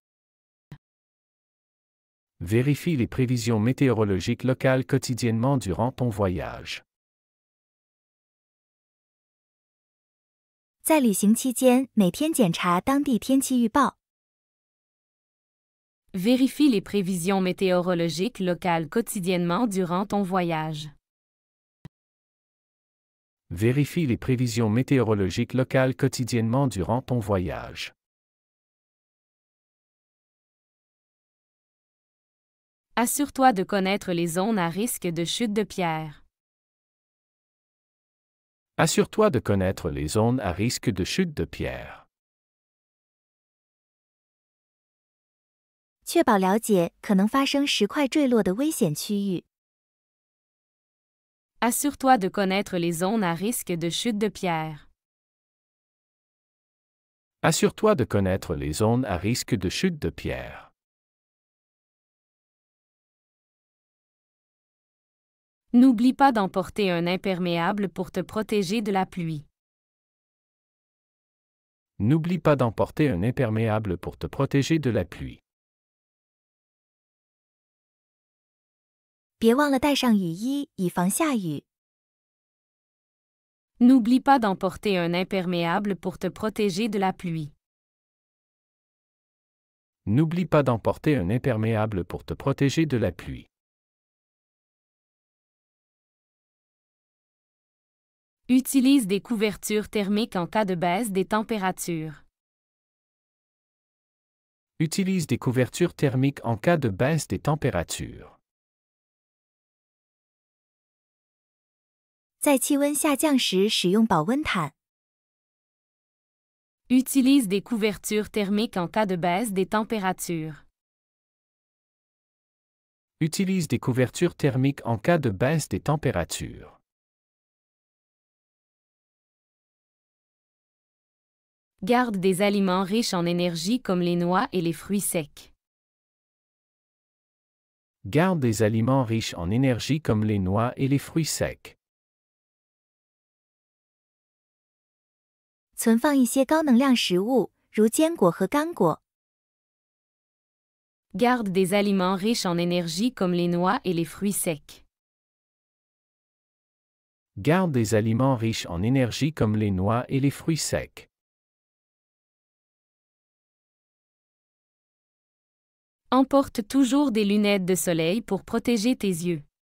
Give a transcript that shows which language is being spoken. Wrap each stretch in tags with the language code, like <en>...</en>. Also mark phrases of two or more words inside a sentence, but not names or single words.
<fr>Vérifie les prévisions météorologiques locales quotidiennement durant ton voyage.</fr> <zh>在旅行期间，每天检查当地天气预报。</zh> <fr>Vérifie les prévisions météorologiques locales quotidiennement durant ton voyage. Vérifie les prévisions météorologiques locales quotidiennement durant ton voyage. Assure-toi de connaître les zones à risque de chute de pierre. Assure-toi de connaître les zones à risque de chute de pierre.</fr> <zh>确保了解可能发生石块坠落的危险区域。</zh> <fr>Assure-toi de connaître les zones à risque de chute de pierre. Assure-toi de connaître les zones à risque de chute de pierre. N'oublie pas d'emporter un imperméable pour te protéger de la pluie. N'oublie pas d'emporter un imperméable pour te protéger de la pluie.</fr> <zh>别忘了带上雨衣，以防下雨。</zh> <fr>N'oublie pas d'emporter un imperméable pour te protéger de la pluie. N'oublie pas d'emporter un imperméable pour te protéger de la pluie. Utilise des couvertures thermiques en cas de baisse des températures. Utilise des couvertures thermiques en cas de baisse des températures.</fr> <zh>在气温下降时使用保温毯。</zh> <fr>Utilise des couvertures thermiques en cas de baisse des températures. Utilise des couvertures thermiques en cas de baisse des températures. Garde des aliments riches en énergie comme les noix et les fruits secs. Garde des aliments riches en énergie comme les noix et les fruits secs.</fr> <zh>存放一些高能量食物，如坚果和干果。</zh> <fr>Garde des aliments riches en énergie comme les noix et les fruits secs. Garde des aliments riches en énergie comme les noix et les fruits secs. Emporte toujours des lunettes de soleil pour protéger tes yeux.</fr>